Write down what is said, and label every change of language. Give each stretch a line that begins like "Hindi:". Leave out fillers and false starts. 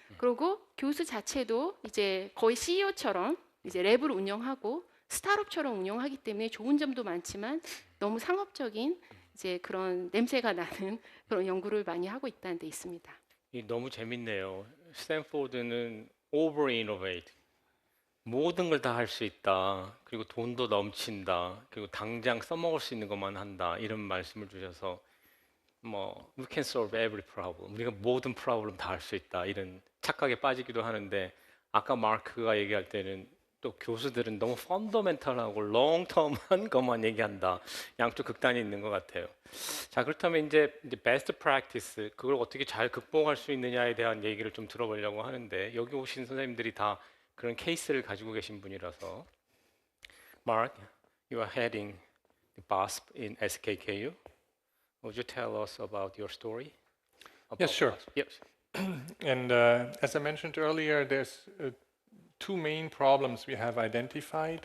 Korean: 그리고 교수 자체도 이제 거의 CEO처럼 이제 랩을 운영하고 스타트업처럼 운영하기 때문에 좋은 점도 많지만 너무 상업적인 이제 그런 냄새가 나는 그런 연구를 많이 하고 있다는 데 있습니다. 너무 재밌네요. 스탠포드는
English: over innovate.
Korean: 모든 걸 다 할 수 있다. 그리고 돈도 넘친다. 그리고 당장 써먹을 수 있는 것만 한다. 이런 말씀을 주셔서 뭐
English: we can solve every problem.
Korean: 우리가 모든 프로블럼 다 할 수 있다. 이런 착각에 빠지기도 하는데 아까 마크가 얘기할 때는 또 교수들은 너무 펀더멘탈하고 롱텀한 것만 얘기한다. 양쪽 극단이 있는 것 같아요. 자, 그렇다면 이제 베스트 프랙티스 그걸 어떻게 잘 극복할 수 있느냐에 대한 얘기를 좀 들어보려고 하는데 여기 오신 선생님들이 다 그런 케이스를 가지고 계신 분이라서
English: Mark, you are heading the BASP in SKKU. Would you tell us about your story? Yes, sure. BASP? Yes. And as I mentioned earlier, there's two main problems we have identified.